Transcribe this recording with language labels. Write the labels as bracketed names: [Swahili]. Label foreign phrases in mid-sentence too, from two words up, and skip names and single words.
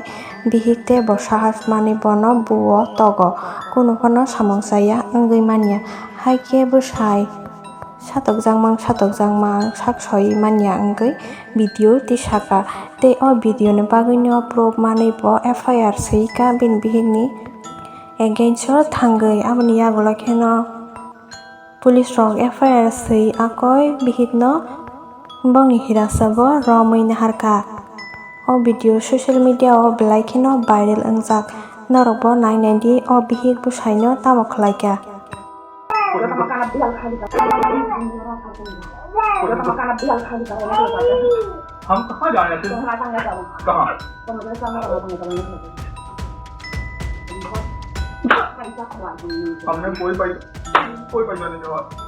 [Kok Borok] bihik tei bo sahas manui bono buo togo kuno fano samungsaya wngui manya haike bwsai satokjangmang saksoi manya wngui video tisaka tei o video ni bagui no proof manui bo FIR siyka bini bihik ni against o thangui aboni yagulo kheno police rok FIR sui akoi bihik no bongni hirasa bo romui naharka. O video [English] social media [Kok Borok] o belai kheno viral wngjak norok bo nainai di o bihik bwsai no tamo khlaika. [Hindi] हम कहाँ जा रहे थे? कहाँ? हमने कोई पैसा नहीं जमा।